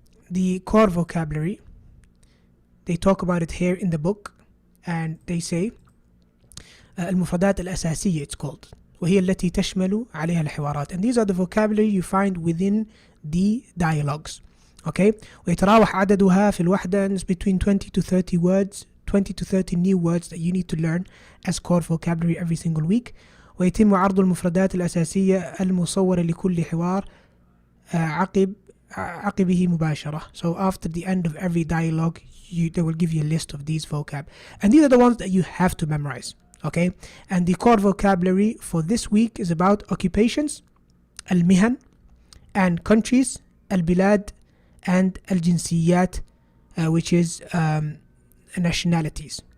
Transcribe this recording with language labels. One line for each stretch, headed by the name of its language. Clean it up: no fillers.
English: The core vocabulary, they talk about it here in the book, and they say
Arabic: المفردات الأساسية
English: it's called,
Arabic: وهي التي تشمل عليها الحوارات,
English: and these are the vocabulary you find within the dialogues. Okay,
Arabic: ويتراوح عددها في الوحدة
English: between 20 to 30 words, 20 to 30 new words that you need to learn as core vocabulary every single week.
Arabic: ويتم عرض المفردات الأساسية المصورة لكل حوار عقبه مباشرة.
English: So after the end of every dialogue, they will give you a list of these vocab, and these are the ones that you have to memorize. Okay, and the core vocabulary for this week is about occupations, المهن, and countries, البلاد, and الجنسيات, which is nationalities.